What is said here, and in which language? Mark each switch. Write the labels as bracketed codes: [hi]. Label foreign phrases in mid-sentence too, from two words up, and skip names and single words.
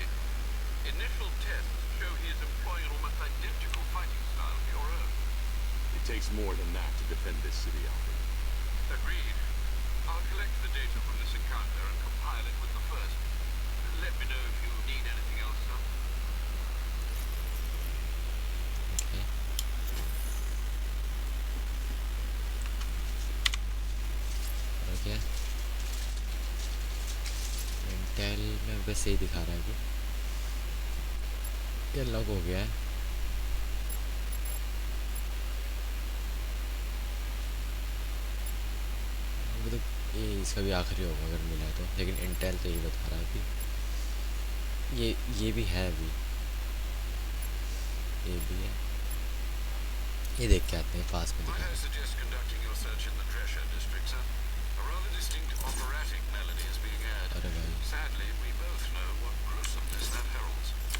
[en] Initial tests show he is employing an almost identical fighting style to your own. It takes more than that to defend this city, Alfred. Agreed. I'll collect the data from this encounter and compile it with the first. Let me know if you need anything else, sir. [hi] ओके इंटेल में वैसे ही दिखा रहा है कि ये लॉक हो गया है। अभी तो ये इसका भी आखिरी होगा अगर मिला तो, लेकिन इंटेल तो ये बता रहा है कि ये भी है अभी, ये भी है। ये देख के आते हैं पास में [en] Might [hi] दिखा। [en] I suggest conducting your search in the Treasure District, sir? A rather distinct operatic melody is being aired. [hi] अरे भाई [en] Sadly, we both know what gruesomeness that heralds.